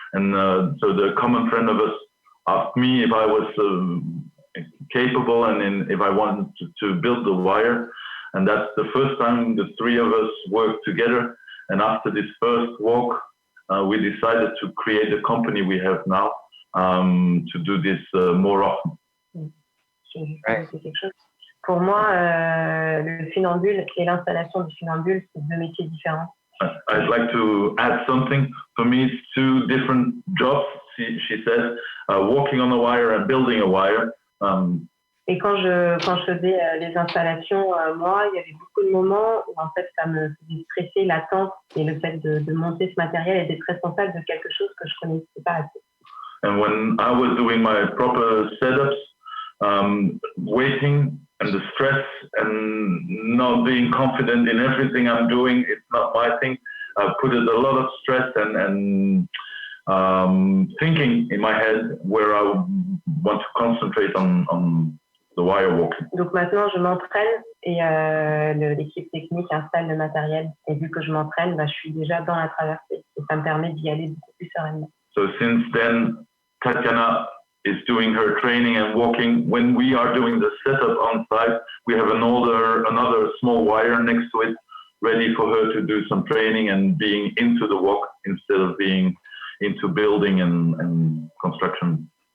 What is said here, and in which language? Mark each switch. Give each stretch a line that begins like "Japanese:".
English: And so the common friend of us asked me if I was capable and if I wanted to build the wire. And that's the first time the three of us worked together. And after this first walk, we decided to create the company we have now, to do this more often.
French: Ouais. Pour moi, le funambule et l'installation du funambule, c'est deux métiers différents.
English: I'd like to add something. For me, it's two different jobs, she says, walking on a wire and building a wire.
French: Et quand je faisais les installations, moi, il y avait beaucoup de moments où en fait, ça me faisait stresser l'attente et le fait de monter ce matériel et d'être responsable de quelque chose que je connaissais pas assez.
English: And when I was doing my proper setups, waiting and the stress and not being confident in everything I'm doing, it's not my thing. I put a lot of stress and thinking in my head where I want to concentrate on the wire walking.
French: Donc maintenant, je m'entraîne et l'équipe technique installe le matériel. Et vu que je m'entraîne, je suis déjà dans la traversée. Et ça me permet d'y aller beaucoup plus sereinement.
English: So since then, Tatiana is doing her training and walking. When we are doing the setup on site, we have another small wire next to it, ready for her to do some training and being into the walk instead of being into building and construction.